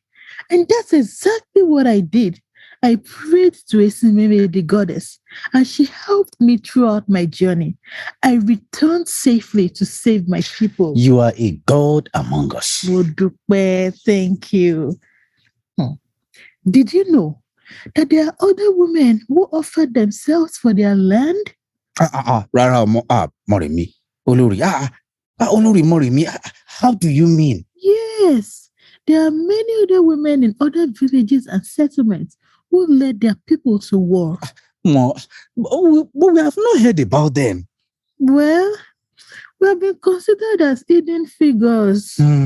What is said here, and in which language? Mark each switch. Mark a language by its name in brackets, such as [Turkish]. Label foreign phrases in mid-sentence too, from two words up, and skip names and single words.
[English] And that's exactly what I did. I prayed to Esimeme, the goddess, and she helped me throughout my journey. I returned safely to save my people. You are a God among us. Modupe, thank you. Did you know that there are other women who offered themselves for their land? Moremi. Olori. Olori Moremi. How do you mean? Yes, there are many other women in other villages and settlements who led their people to war. But we have not heard about them. Well, we have been considered as hidden figures.